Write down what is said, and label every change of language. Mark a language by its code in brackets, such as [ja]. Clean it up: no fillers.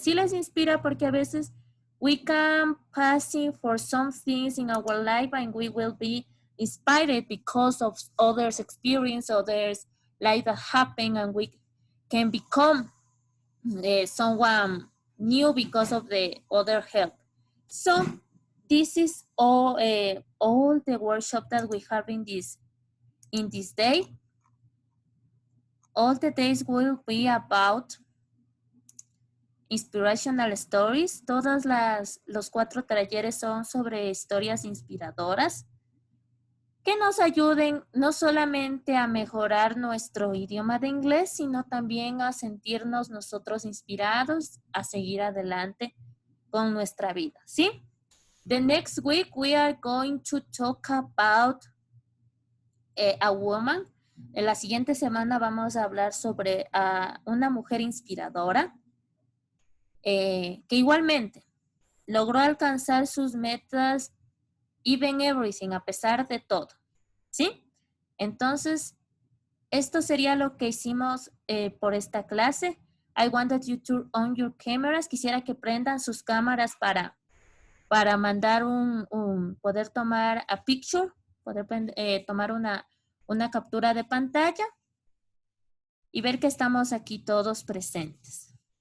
[es] Sí les inspira porque a veces [en] we can passing for some things in our life and we will be inspired because of others' experience, others' life that happen, and we can become someone new because of the other help. So this is all the workshop that we have in this day. All the days will be about inspirational stories. [es] Los 4 talleres son sobre historias inspiradoras que nos ayuden no solamente a mejorar nuestro idioma de inglés, sino también a sentirnos nosotros inspirados a seguir adelante con nuestra vida, ¿sí? [en] The next week we are going to talk about a woman. [es] En la siguiente semana vamos a hablar sobre una mujer inspiradora que igualmente logró alcanzar sus metas [en] even everything, [es] a pesar de todo, ¿sí? Entonces, esto sería lo que hicimos por esta clase. [en] I wanted you to on your cameras. [es] Quisiera que prendan sus cámaras para mandar poder tomar a picture, poder tomar una captura de pantalla y ver que estamos aquí todos presentes.